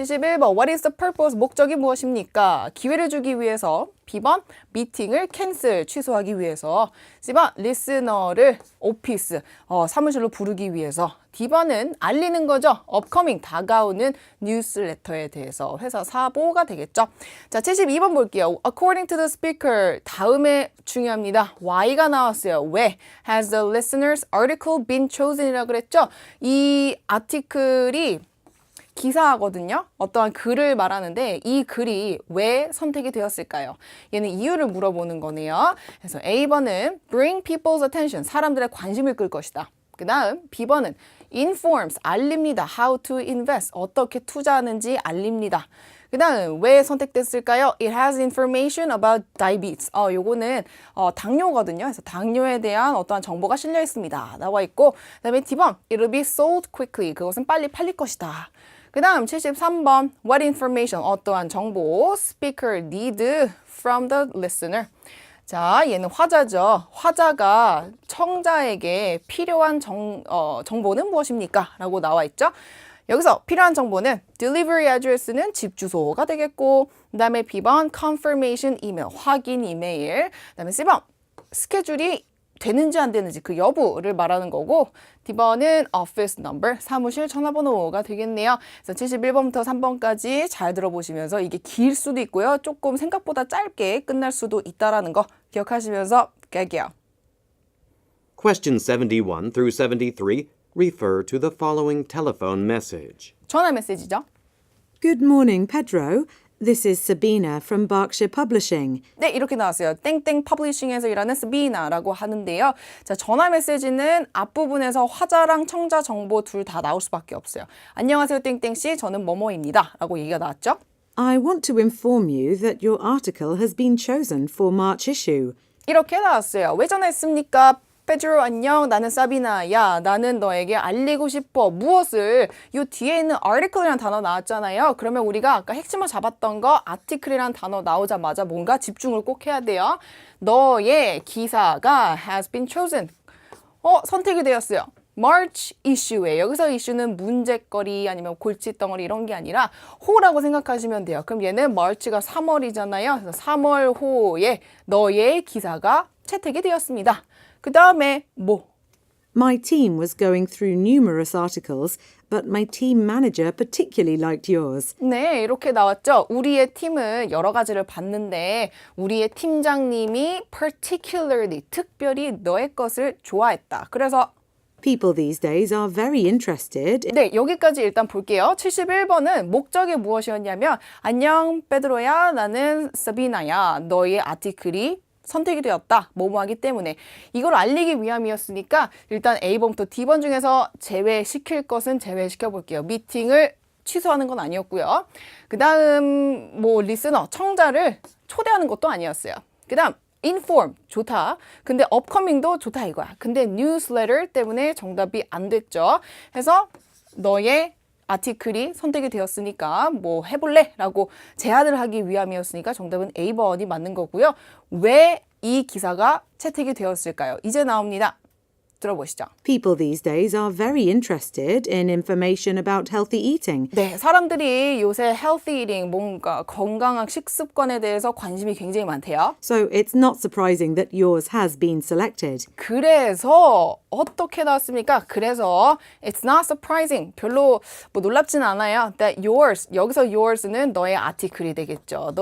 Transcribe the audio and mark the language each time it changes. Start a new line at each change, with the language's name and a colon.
Korean: 71번
English: What is the purpose?
Korean: 목적이 무엇입니까? 기회를 주기 위해서. B번 미팅을 캔슬 취소하기 위해서. C번 리스너를 오피스 사무실로 부르기 위해서. D번은 알리는 거죠. upcoming 다가오는 뉴스레터에 대해서 회사 사보가 되겠죠. 자, 72번 볼게요.
English: According to the speaker
Korean: 다음에 중요합니다. Why가 나왔어요. 왜?
English: Has the listener's article been chosen
Korean: 이라고 그랬죠? 이 아티클이 기사거든요. 어떠한 글을 말하는데 이 글이 왜 선택이 되었을까요? 얘는 이유를 물어보는 거네요. 그래서 A번은
English: bring people's attention,
Korean: 사람들의 관심을 끌 것이다. 그 다음 B번은 informs, 알립니다.
English: how to invest,
Korean: 어떻게 투자하는지 알립니다. 그 다음 왜 선택됐을까요?
English: It has information about diabetes.
Korean: 요거는 당뇨거든요. 그래서 당뇨에 대한 어떠한 정보가 실려 있습니다. 나와 있고, 그 다음에 D번
English: It'll be sold quickly.
Korean: 그것은 빨리 팔릴 것이다. 그 다음 73번
English: What information?
Korean: 어떠한 정보
English: Speaker need from the listener.
Korean: 자, 얘는 화자죠. 화자가 청자에게 필요한 정보는 무엇입니까? 라고 나와 있죠. 여기서 필요한 정보는 delivery address는 집 주소가 되겠고, 그 다음에 B번 confirmation email, 확인 이메일, 그 다음에 C번 스케줄이 되는지 안 되는지 그 여부를 말하는 거고, D번은 office number, 사무실 전화번호가 되겠네요. 그래서 71번부터 3번까지 잘 들어보시면서 이게 길 수도 있고요. 조금 생각보다 짧게 끝날 수도 있다라는 거 기억하시면서 갈게요.
English: Questions 71 through 73 refer to the following telephone message.
Korean: 전화 메시지죠.
English: Good morning, Pedro. This is Sabina from Berkshire Publishing.
Korean: 네, 이렇게 나왔어요. 땡땡 퍼블리싱에서 일하는 스비나라고 하는데요. 자, 전화 메시지는 앞부분에서 화자랑 청자 정보 둘 다 나올 수밖에 없어요. 안녕하세요, 땡땡씨. 저는 뭐뭐입니다. 라고 얘기가 나왔죠.
English: I want to inform you that your article has been chosen for March issue.
Korean: 이렇게 나왔어요. 왜 전화했습니까? 페드로 안녕. 나는 사비나야. 나는 너에게 알리고 싶어. 무엇을? 이 뒤에 있는 article이라는 단어 나왔잖아요. 그러면 우리가 아까 핵심을 잡았던 거 article이라는 단어 나오자마자 뭔가 집중을 꼭 해야 돼요. 너의 기사가 has been chosen. 선택이 되었어요. March issu에 여기서 issue는 문제거리 아니면 골칫덩어리 이런 게 아니라 호라고 생각하시면 돼요. 그럼 얘는 March가 3월이잖아요. 그래서 3월 호에 너의 기사가 채택이 되었습니다. 그 다음에 뭐?
English: My team was going through numerous articles, but my team manager particularly liked yours.
Korean: 네, 이렇게 나왔죠. 우리의 팀은 여러 가지를 봤는데 우리의 팀장님이 particularly, 특별히 너의 것을 좋아했다. 그래서
English: People these days are very interested.
Korean: 네, 여기까지 일단 볼게요. 71번은 목적이 무엇이었냐면 안녕, 베드로야. 나는 사비나야. 너의 아티클이 선택이 되었다. 뭐뭐하기 때문에. 이걸 알리기 위함이었으니까 일단 A번부터 D번 중에서 제외시킬 것은 제외시켜 볼게요. 미팅을 취소하는 건 아니었고요. 그 다음 뭐 리스너, 청자를 초대하는 것도 아니었어요. 그 다음 inform, 좋다. 근데 upcoming도 좋다 이거야. 근데 newsletter 때문에 정답이 안 됐죠. 그래서 너의 아티클이 선택이 되었으니까 뭐 해볼래? 라고 제안을 하기 위함이었으니까 정답은 A번이 맞는 거고요. 왜 이 기사가 채택이 되었을까요? 이제 나옵니다. 들어보시죠.
English: People these days are very interested in information about healthy eating.
Korean: 네, 사람들이 요새 healthy eating, 뭔가 건강한 식습관에 대해서 관심이 굉장히 많대요.
English: So it's not surprising that yours has been selected.
Korean: 그래서 어떻게 나왔습니까? 그래서
English: it's not surprising.
Korean: 별로 뭐 놀랍진 않아요. That yours, 여기서 yours는 너의 아티클이 되겠죠.